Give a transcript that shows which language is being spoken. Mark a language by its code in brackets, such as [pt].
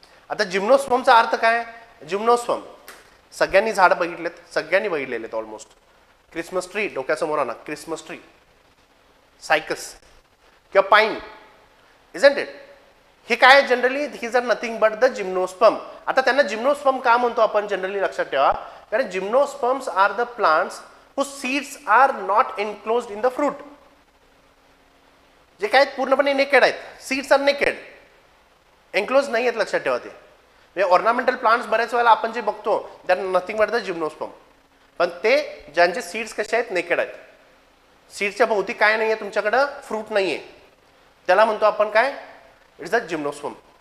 [mr] आता जिम्नोस्पर्मचा अर्थ काय, जिम्नोस्पर्म सगळ्यांनी झाड बघितलेत, सगळ्यांनी बघितलेले आहेत ऑलमोस्ट. क्रिसमस ट्री डोक्यासमोर आणा, क्रिसमस ट्री, सायकस किंवा पाईन, इजंट इट. हे काय generally, [en] these are nothing but the gymnosperm. [mr] आता त्यांना जिम्नोस्पर्म का म्हणतो आपण जनरली, लक्षात ठेवा. [en] कारण gymnosperms are the plants whose seeds are not enclosed in the fruit. [mr] जे काय पूर्णपणे नेकेड आहेत, [en] seeds are naked, [mr] एन्क्लोज नाही आहेत, लक्षात ठेवा. ते ऑर्नामेंटल प्लांट्स बऱ्याच वेळेला आपण जे बघतो [en] That nothing but the gymnosperm. [mr] पण ते ज्यांचे सीड्स कसे आहेत, नेकेड आहेत. सीड्सच्या भोवती काय नाही आहे, तुमच्याकडं फ्रूट नाही आहे, त्याला म्हणतो आपण काय, [en] It's a gymnosperm.